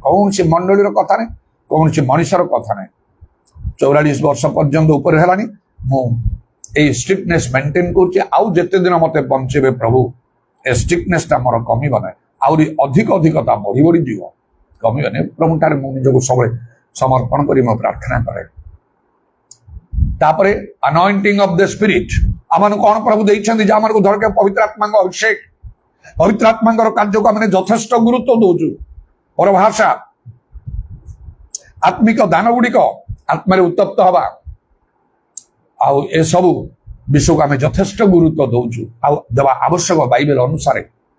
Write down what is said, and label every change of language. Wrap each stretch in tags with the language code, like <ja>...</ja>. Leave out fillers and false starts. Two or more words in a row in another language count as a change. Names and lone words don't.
<or>କୌଣସି ମଣ୍ଡଳୀର କଥା ନାହିଁ, କୌଣସି ମଣିଷର କଥା ନାହିଁ। 44 ବର୍ଷ ପର୍ଯ୍ୟନ୍ତ ଉପରେ ହେଲାଣି ମୁଁ ଏଇ</or> <en>strictness maintain</en> <or>କରୁଛି। ଆଉ ଯେତେ ଦିନ ମତେ ବଞ୍ଚେଇବେ ପ୍ରଭୁ, ଏ ଷ୍ଟ୍ରିକ୍ଟନେସଟା ମୋର କମିବ ନାହିଁ, ଆହୁରି ଅଧିକ ତା ବଢି ବଢି ଯିବ, କମିବନି। ପ୍ରଭୁଠାରେ ମୁଁ ନିଜକୁ ସବୁବେଳେ ସମର୍ପଣ କରି ମୁଁ ପ୍ରାର୍ଥନା କରେ।</or> <en>ତାପରେ anointing of the spirit,</en> <or>ଆମମାନଙ୍କୁ କଣ ପ୍ରଭୁ ଦେଇଛନ୍ତି, ଯାହାମାନଙ୍କୁ ଧରକେ ପବିତ୍ର ଆତ୍ମାଙ୍କ ଅଭିଷେକ। ପବିତ୍ର ଆତ୍ମାଙ୍କର କାର୍ଯ୍ୟକୁ ଆମେ ଯଥେଷ୍ଟ ଗୁରୁତ୍ୱ ଦଉଛୁ। ପରଭାଷା, ଆତ୍ମିକ ଦାନ ଗୁଡିକ, ଆତ୍ମାରେ ଉତ୍ତପ୍ତ ହବା, ଆଉ ଏସବୁ ବିଷୟକୁ ଆମେ ଯଥେଷ୍ଟ ଗୁରୁତ୍ୱ ଦଉଛୁ, ଆଉ ଦେବା ଆବଶ୍ୟକ ବାଇବେଲ ଅନୁସାରେ।</or>